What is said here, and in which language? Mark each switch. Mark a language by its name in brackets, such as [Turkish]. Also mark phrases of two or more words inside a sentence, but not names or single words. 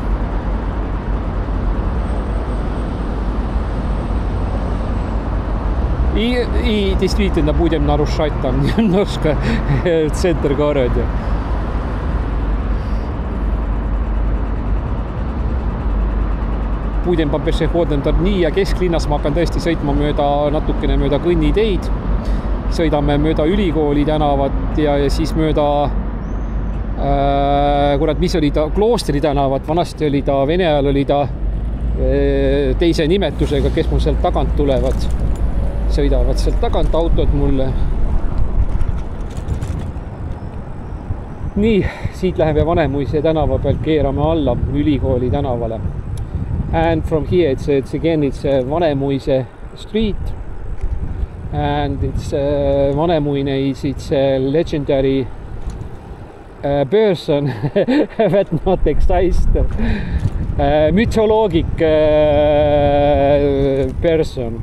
[Russian] И действительно будем нарушать там немножко центр города. Будем по пешеходным [Estonian] nii ja kesklinnas ma hakkan tõesti sõitma natukene mööda kõnniteid. Sõidame mööda ülikooli tänavat ja siis mööda kurat, mis oli ta kloostri tänavat, vanasti oli ta, Vene ajal oli ta teise nimetusega, kes mul sealt tagant tulevad. Sõidavad sealt tagant autod mulle. Nii, siit läheme Vanemuise tänava pealt keerame alla Ülikooli tänavale. [English] And from here it's Vanemuise street. And it's Vanemuine it's a legendary person that not exist. Mythologic person.